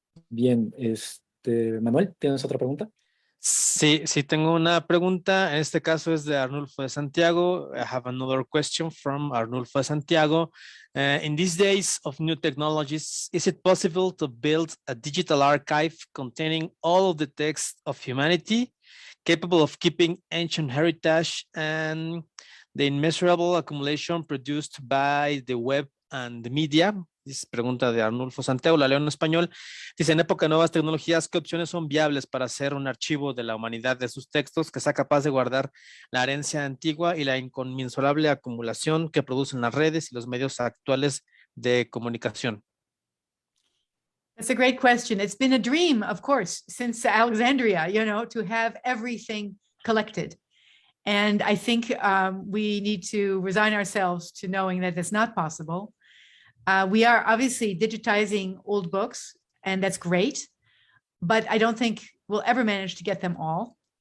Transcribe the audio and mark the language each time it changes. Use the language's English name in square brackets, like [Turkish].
[Spanish] Bien, Manuel, ¿tienes otra pregunta? Sí, tengo una pregunta. En este caso es de Arnulfo de Santiago. [English] I have another question from Arnulfo de Santiago. In these days of new technologies, is it possible to build a digital archive containing all of the texts of humanity, capable of keeping ancient heritage and the immeasurable accumulation produced by the web and the media? [Spanish] Dice, pregunta de Arnulfo Santiago, la leo en español. Dice, en época de nuevas tecnologías, ¿qué opciones son viables para hacer un archivo de la humanidad de sus textos que sea capaz de guardar la herencia antigua y la inconmensurable acumulación que producen las redes y los medios actuales de comunicación? [English] That's a great question. It's been a dream, of course, since Alexandria, to have everything collected. And I think we need to resign ourselves to knowing that it's not possible. We are obviously digitizing old books, and that's great, but I don't think we'll ever manage to get them all.